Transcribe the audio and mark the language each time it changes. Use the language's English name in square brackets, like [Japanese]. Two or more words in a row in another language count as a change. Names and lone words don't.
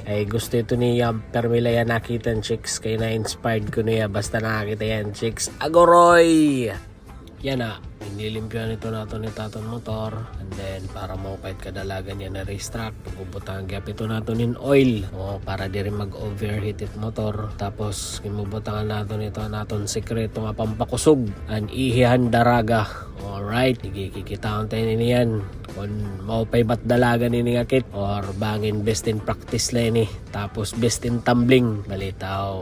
[Waray] Ay gusto ito niya permila yan nakita chicks kay na-inspired ko niya basta nakakita yan chicks. Agoroy! Yan inilimpyan ito nato ni Taton Motor, [English] and then [Waray] para maupait kadalagan yan na racetrack, pagbubutangan gyap ito nato nin oil para di rin mag-overheat it motor. Tapos kimubutangan nato nito naton sekreto nga pampakusog an ihihan daraga. Alright, kikitaon tayo niyan kung maupay bat dalagan ni nga kit or bangin [English] best in practice [Waray] leni, tapos [English] best in tumbling [Waray] balitaw.